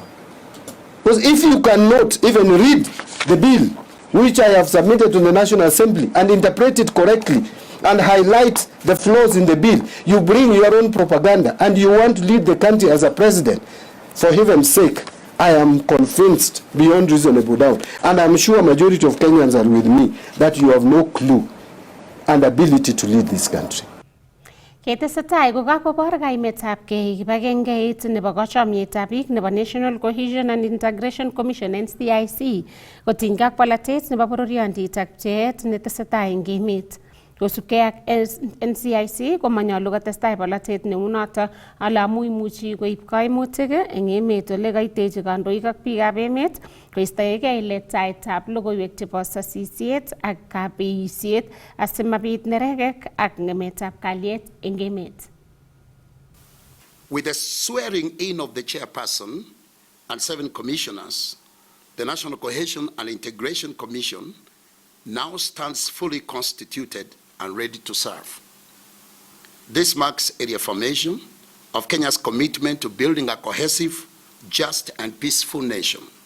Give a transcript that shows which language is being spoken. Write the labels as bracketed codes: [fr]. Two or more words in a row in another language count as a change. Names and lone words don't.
[en] Because if you cannot even read the bill, which I have submitted to the National Assembly, and interpret it correctly, and highlight the flaws in the bill, you bring your own propaganda, and you want to lead the country as a president, for heaven's sake, I am convinced beyond reasonable doubt, and I'm sure a majority of Kenyans are with me, that you have no clue and ability to lead this country. [kln] Ketesetai kokakobor kaimetabgei kibagengeit nebo kochomietab biik nebo National Cohesion and Integration Commission NCIC kotinygei ak polatet nebo bororiondit ak pcheet netesetai eng emet. Kosubkei ak NCIC komanyolu kotestai polatet neu noto ale amu imuchi koib kaimutik eng emet ole kaitechi kandoik ak biikab emet koistoegei letaetab logoiwek chebo sasisiet ak kabeisiet asimabit neregek ak ng'emetab kalyet eng emet. [en] With the swearing in of the chairperson and 7 commissioners, the National Cohesion and Integration Commission now stands fully constituted and ready to serve. This marks a reaffirmation of Kenya's commitment to building a cohesive, just and peaceful nation.